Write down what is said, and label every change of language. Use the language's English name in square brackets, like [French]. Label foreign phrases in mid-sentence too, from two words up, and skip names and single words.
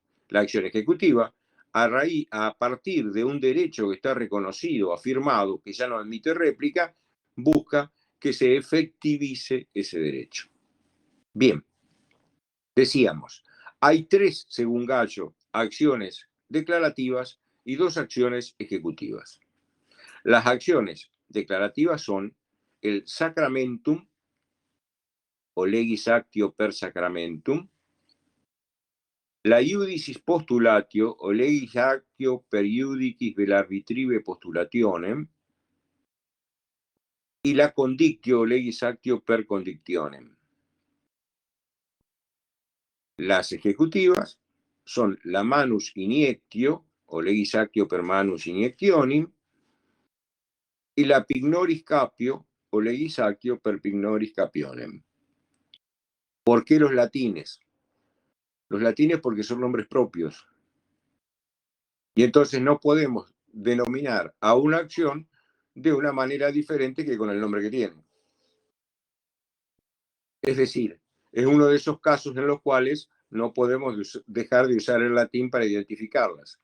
[Spanish] La acción ejecutiva, a partir de un derecho que está reconocido, afirmado, que ya no admite réplica, busca que se efectivice ese derecho. Bien, decíamos, hay 3, según Gallo, acciones declarativas y 2 acciones ejecutivas. Las acciones declarativas son el sacramentum o [Latin] legis actio per sacramentum, [Spanish] la [Latin] iudicis postulatio [Spanish] o [Latin] legis actio per iudicis vel arbitrive postulationem [Spanish] y la condictio o [Latin] legis actio per condictionem. [Spanish] Las ejecutivas son la [Latin] manus iniectio [Spanish] o [Latin] legis actio per manus iniectionem [Spanish] y la [Latin] pignoris capio [Spanish] o [Latin] legis actio per pignoris capionem. [Spanish] ¿Por qué los latines? Los latines porque son nombres propios. Y entonces no podemos denominar a una acción de una manera diferente que con el nombre que tiene. Es decir, es uno de esos casos en los cuales no podemos dejar de usar el latín para identificarlas.